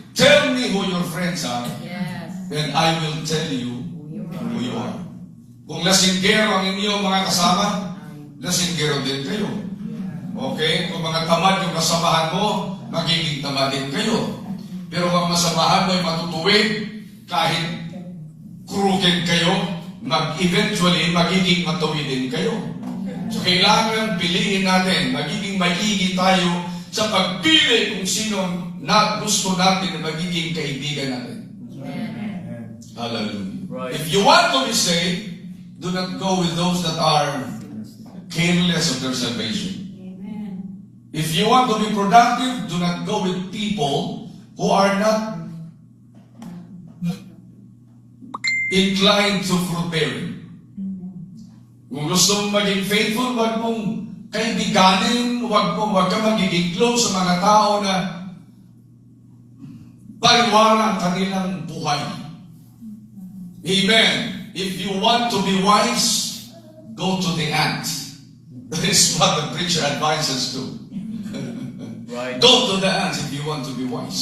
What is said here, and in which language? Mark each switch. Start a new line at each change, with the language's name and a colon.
English: Tell me who your friends are, and I will tell you who you are.
Filipino: Kung lasinggero ang inyong mga kasama, lasinggero din kayo. Okay? Kung mga tamad yung kasamahan mo, magiging tamad din kayo. Pero kung masamahan mo ay matutuwid, kahit crooked kayo, eventually, magiging matuwid din kayo. So, kailangan piliin natin, magiging maigi tayo sa pagpili kung sino na gusto natin na magiging kaibigan natin. Hallelujah.
English: Right. If you want to be saved, do not go with those that are careless of their salvation. If you want to be productive, do not go with people who are not inclined to fruit-bearing.
Filipino: Kung gusto mong maging faithful, wag mong kaibiganin, wag ka magiging close sa mga tao na paliwara ang kanilang buhay.
English: Amen. If you want to be wise, go to the ant. That is what the preacher advises to. Right. Go to the ant if you want to be wise.